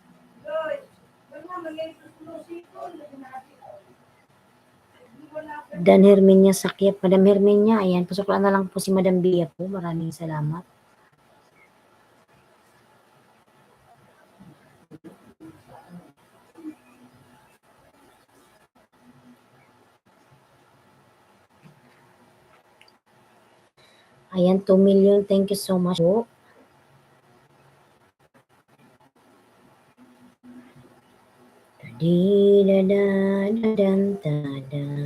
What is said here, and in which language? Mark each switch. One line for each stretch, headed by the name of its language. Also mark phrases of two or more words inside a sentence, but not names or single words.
Filipino: Dan Herminia Sakyap, Madam Herminia, ayan, pasukulan na lang po si Madam Bia po, maraming salamat.
English: Ayan, 2 million, thank you so much po. Di-da-da-da-dan-da-da.